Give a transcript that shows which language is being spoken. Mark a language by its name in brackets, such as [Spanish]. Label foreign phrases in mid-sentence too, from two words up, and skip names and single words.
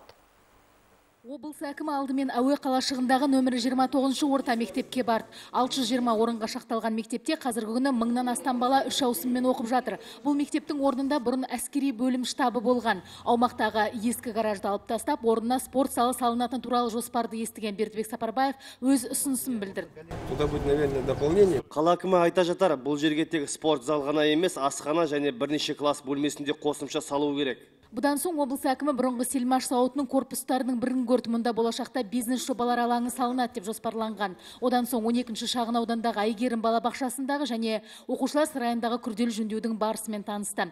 [Kazakh] Облыс әкімі алдымен әуе қалашығындағы нөмірі 29 орта мектепке барды. 620 орынға шақталған мектепте қазіргі күні 1000-нан астам бала 3 ауысыммен оқып жатыр. Бұл мектептің орнында бұрын әскери бөлім штабы болған. Аумақтағы ескі гаражды алып тастап, орнына спорт залы салынатын туралы жоспарды естіген Бердібек Сапарбаев өз ұсынысын білдірді. [Russian] Туда будет, наверное, дополнение. [Kazakh] Қала әкімі айта жатар, бұл жерге тек спорт зал ғана емес, асхана және бірнеше класс бөлмесінде қосымша салу керек. Бұдан соң облыс әкімі бұрынғы Селмаш зауытының корпустарының бірін көрді. Мұнда болашақта бизнес жобалар алаңы салынады деп жоспарланған. Одан соң 12-ші шағын аудандағы Айгерім балабақшасындағы және оқушылар сарайындағы күрделі жөндеудің барысымен танысты.